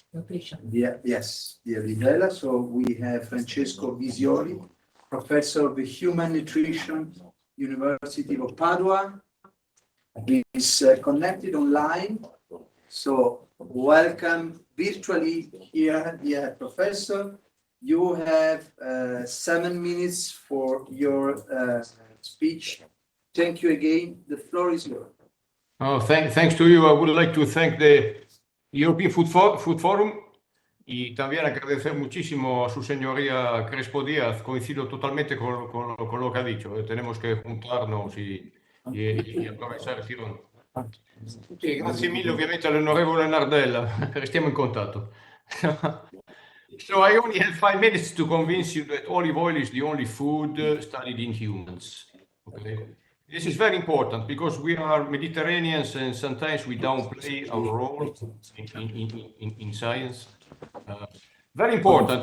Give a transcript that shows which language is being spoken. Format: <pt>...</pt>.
<en>Yes, the Xylella. So we have Francesco Visioli, professor of human nutrition, University of Padua. He is connected online. So welcome virtually here, dear professor. You have 7 minutes for your speech. Thank you again. The floor is yours. Oh, thanks to you. I would like to thank the European Food Forum</en> <es>y también agradecer muchísimo a su señoría Crespo Díaz. Coincido totalmente con lo que ha dicho. Tenemos que juntarnos y aprovechar</es> <it>il tirone. Sì, grazie mille ovviamente all'onorevole Nardella. Restiamo in contatto.</it> <en>So I only have 5 minutes to convince you that olive oil is the only food studied in humans. Okay? This is very important because we are Mediterraneans and sometimes we downplay our role in science. Very important.</en>